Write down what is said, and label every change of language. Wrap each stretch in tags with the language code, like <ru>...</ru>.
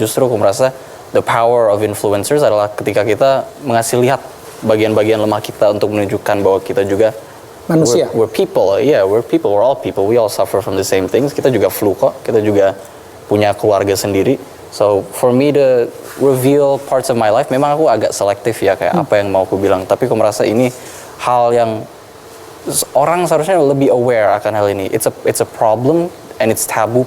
<id>Justru aku merasa</id> <en>the power of influencers</en> <id>adalah ketika kita mengasih lihat bagian-bagian lemah kita untuk menunjukkan bahwa kita juga manusia.</id> <en>We're people, we're all people. We all suffer from the same things.</en> <id>Kita juga flu kok, kita juga punya keluarga sendiri.</id> <en>So for me to reveal parts of my life,</en> <id>memang aku agak selektif ya kayak apa yang mau aku bilang. Tapi aku merasa ini hal yang orang seharusnya lebih aware akan hal ini.</id> <en>It's a problem and it's taboo.</en>